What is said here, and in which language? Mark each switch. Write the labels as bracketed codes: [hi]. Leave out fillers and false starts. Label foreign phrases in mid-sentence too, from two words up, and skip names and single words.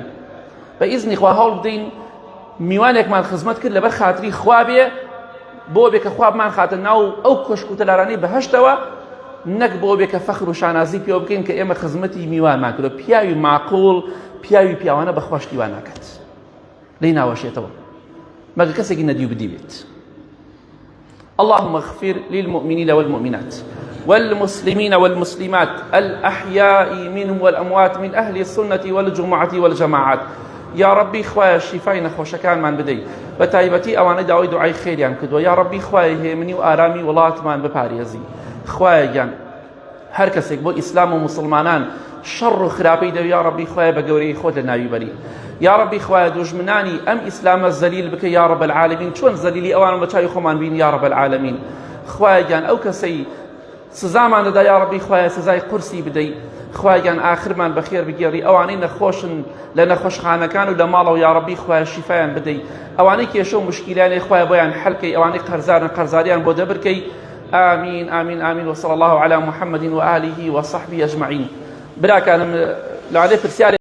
[ckb] بە ئیزنی خوا هەوڵ بدەین میوانێکمان خزمەت کرد لەبەر خاتری خوا بێ، بۆ بێ کە خوا بمان خاتە ناو ئەو کۆشک و تەلارانەی بەهەشتەوە، نەک بۆ بێ کە فەخر و شانازی پێوە بکەین کە ئێمە خزمەتی میوانمان کردو. پیاوی معقوڵ، پیاوی پیاوانە بەخوا شتی وان ناکات، لێی ناوەشێتەوە مەگە کەسێکی نەدیو بدی بێت. [ar] اللهم اغفر للمؤمنين والمؤمنات والمسلمين والمسلمات الأحياء منهم والأموات من أهل السنة والجمعة والجماعات. يا ربي [ckb] خوايا شفای نەخۆشەکانمان بدەی، بە تایبەتی ئەوانەی داوای دوعای خێریان کردووە. [ar] یا ربی [ckb] خوایە هێمنی و ئارامی وڵاتمان بپارێزی. خوایە گیان هەر کەسێک بۆ ئیسلام و مسلمانان شەڕ و خراپەی دەوێت، [ar] یا ربی [ckb] خوایە بە گەورەی خۆت لە ناوی بەری. [ar] یا ربی [ckb] خوایە دوژمنانی ئەم ئیسلامە زەلیل بکە [ar] یا رب العالمین، [ckb] چۆن زەلیلی ئەوان بە چاوی خۆمان بین [ar] یا رب العالمین. [ckb] خوایە گیان ئەو کەسەی سزامان دەدا [ar] یا ربی [ckb] خوایە سزای قورسی بدەی. خوایە گیان ئاخرمان بەخێر بگێڕی. ئەوانەی نەخۆشن لە نەخۆشخانەکان و لە ماڵەوە [ar] یا ربی [ckb] خوایە شیفایان بدەی. ئەوانەی کێشە و مشکیلانەی خوایە بۆیان حەلکەی، ئەوانەی قەرزارن قەرزاریان بۆ دەبرکەی. [ar] آمین آمین آمین. وصلى الله على محمد وآله وصحبه أجمعين. [ckb] براکانم لەوانەیە پرسیارێک